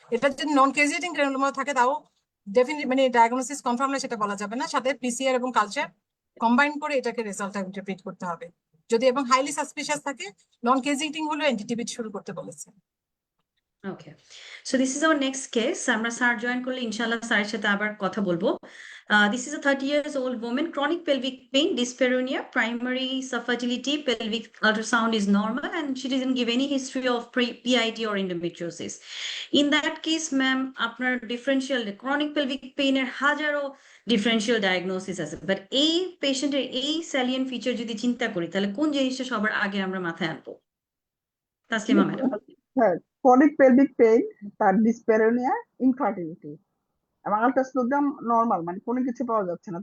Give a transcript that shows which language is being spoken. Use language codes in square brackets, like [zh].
[bn] এটা যদি নন কেজিয়েটিং গ্রানুলোমা থাকে, তাও ডেফিনিট মানে ডায়াগনোসিস কনফার্ম না সেটা বলা যাবে না, সাথে পিসিআর এবং কালচার কম্বাইন করে এটাকে রেজাল্টটা ইন্টারপ্রিট করতে হবে। যদি এবং হাইলি সাসপিশিয়াস থাকে, নন কেজিয়েটিং হলো অ্যান্টিটিবিট শুরু করতে বলেছে। [en] Okay, so this is our next case. [bn] আমরা স্যার জয়েন করলে ইনশাআল্লাহ স্যারের সাথে আবার কথা বলবো। [en] This is a 30 years old woman, chronic pelvic pain, dyspareunia, primary subfertility, pelvic ultrasound is normal, and she didn't give any history of PID or endometriosis. In that case, ma'am, [bn] আপনার differential chronic pelvic pain এর হাজারো differential diagnosis আছে, but এই পেশেন্টের এই salient feature যদি চিন্তা করি, তাহলে কোন জিনিসটা সবার আগে আমরা মাথায় আনবো? তাসলিমা ম্যাডাম। হ্যাঁ, ক্রনিক পেলভিক পেইন, তার ডিসপ্যারোনিয়া, ইনফার্টিলিটি এবং আল্ট্রাসোনোগ্রাম নরমাল, মানে কোনো কিছু পাওয়া যাচ্ছে না।